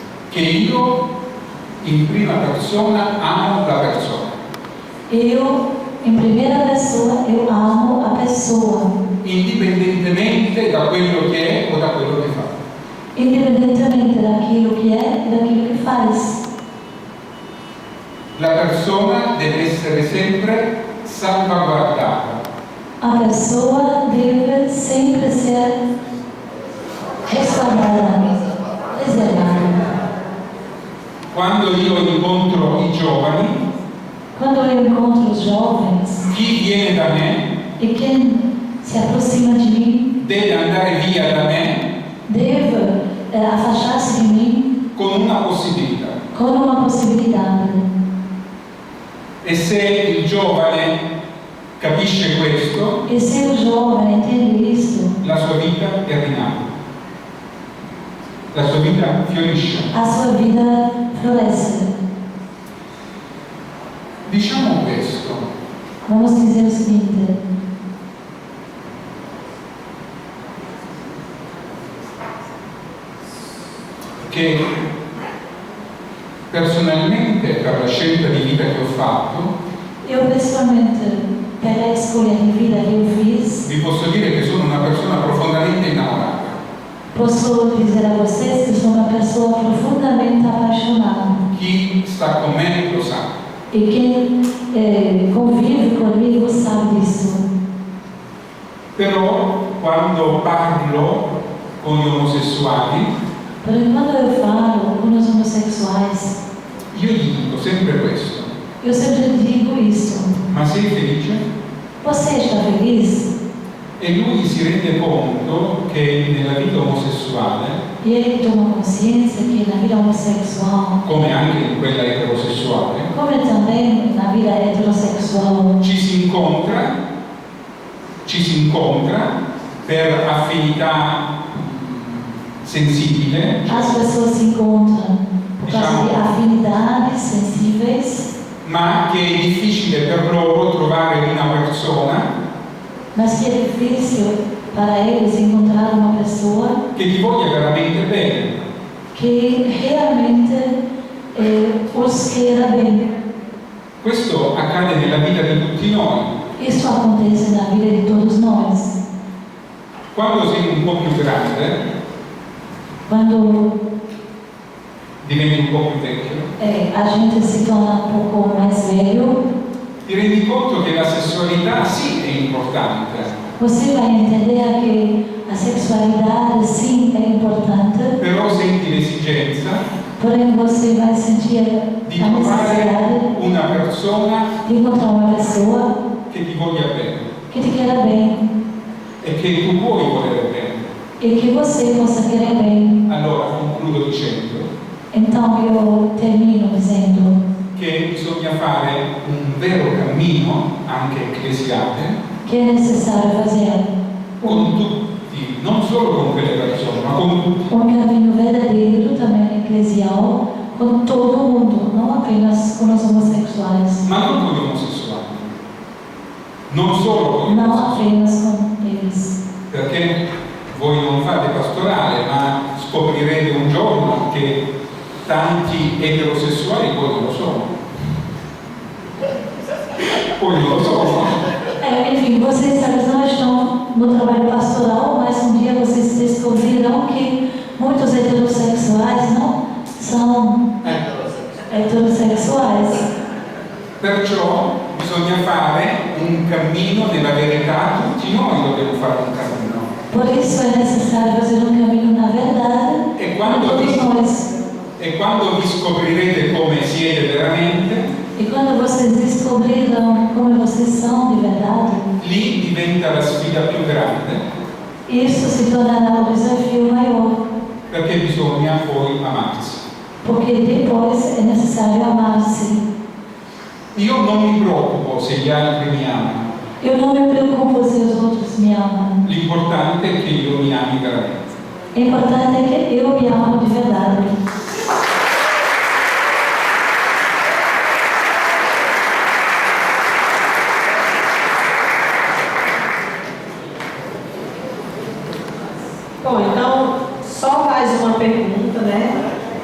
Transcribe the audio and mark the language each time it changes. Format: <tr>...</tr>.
<it>che io in prima persona amo la persona,</it> <pt>eu, em primeira pessoa, eu amo a pessoa,</pt> <it>indipendentemente da quello che è o da quello che fa.</it> <pt>independentemente daquilo que é e daquilo que faz.</pt> <it>La persona deve essere sempre salvaguardata.</it> <pt>A pessoa deve sempre ser restaurada, preservada.</pt> <it>Quando io incontro i giovani,</it> <pt>Quando eu encontro os jovens</pt> <it>chi viene da me</it> <pt>e quem se aproxima de mim</pt> <it>deve andare via da me</it> <pt>deve afastar-se de mim</pt> <it>con una possibilità.</it> <pt>com uma possibilidade.</pt> <it>E se il giovane capisce questo,</it> <pt>E se o jovem entende isto,</pt> <it>la sua vita è rinata. La sua vita fiorisce.</it> <pt>a sua vida floresce.</pt> <it>Diciamo questo,</it> <pt>Vamos dizer o seguinte:</pt> <it>che personalmente per la scelta di vita che ho fatto,</it> <pt>eu pessoalmente, pela escolha de vida que eu fiz,</pt> <it>vi posso dire che sono una persona profondamente innamorata.</it> <pt>posso dizer a vocês que sou uma pessoa profundamente apaixonada.</pt> <it>Chi sta con me lo sa.</it> <pt>E quem convive comigo sabe disso.</pt> <it>Però quando parlo con gli omosessuali,</it> <pt>Porém, quando eu falo com os homossexuais,</pt> <it>io gli dico sempre questo:</it> <pt>eu sempre digo isso:</pt> <it>ma sei felice?</it> <pt>você está feliz?</pt> <it>E lui si rende conto che nella vita omosessuale,</it> <pt>E ele toma consciência que na vida homossexual,</pt> <it>come anche in quella eterosessuale,</it> <pt>como também na vida heterossexual,</pt> <it>ci si incontra per affinità sensibile,</it> <pt>as pessoas se encontram por causa de afinidades sensíveis,</pt> <it>ma che è difficile per loro trovare una persona</it> <pt>mas que é difícil para eles encontrar uma pessoa</pt> <it>che ti voglia veramente bene.</it> <pt>que que realmente os queira bem.</pt> <it>Questo accade nella vita di tutti noi.</it> <pt>Isso acontece na vida de todos nós.</pt> <it>Quando sei un po' più grande,</it> <pt>Quando</pt> <it>diventi un po' più vecchio,</it> <pt>a gente se torna um pouco mais velho,</pt> <it>ti rendi conto che la sessualità sì è importante,</it> <pt>você vai entender que a sexualidade sim é importante,</pt> <it>però senti l'esigenza</it> <pt>porém você vai sentir</pt> <it>di</it> <pt>a</pt> <it>trovare</it> <pt>necessidade</pt> <it>una persona</it> <pt>de encontrar uma pessoa</pt> <it>che ti voglia bene</it> <pt>que te queira bem</pt> <it>e che tu puoi volere bene.</it> <pt>e que você possa querer bem.</pt> <it>Allora concludo dicendo</it> <pt>Então eu termino dizendo</pt> <it>che bisogna fare un vero cammino, anche ecclesiale,</it> <pt>que é necessário fazer</pt> <it>con tutti, non solo con quelle persone, ma con tutti.</it> <pt>um caminho verdadeiro também eclesial com todo mundo, não apenas com os homossexuais,</pt> <it>Ma non con gli omosessuali, non solo con gli</it> <pt>não</pt> <it>omosessuali,</it> <pt>apenas com eles.</pt> <it>perché voi non fate pastorale, ma scoprirete un giorno che tanti eterosessuali poi non lo sono. Poi non lo sono.</it> <pt>Enfim, vocês talvez não estão no trabalho pastoral, mas um dia vocês descobrirão que muitos heterossexuais não são heterossexuais.</pt> <it>Perciò bisogna fare un cammino nella verità, tutti noi dobbiamo fare un cammino.</it> <pt>Por isso é necessário fazer um caminho na verdade, E quando todos</pt> <it>vi,</it> <pt>nós.</pt> <it>e quando vi scoprirete come siete veramente,</it> <pt>E quando vocês descobrirão como vocês são de verdade,</pt> <it>lì diventa la sfida più grande,</it> <pt>isso se tornará um desafio maior,</pt> <it>perché bisogna poi amarsi.</it> <pt>porque depois é necessário amar-se.</pt> <it>Io non mi preoccupo se gli altri mi amano,</it> <pt>Eu não me preocupo se os outros me amam.</pt> <it>l'importante è che io mi ami veramente.</it> <pt>O importante é que eu me amo de verdade. Bom, então, só mais uma pergunta, né?</pt>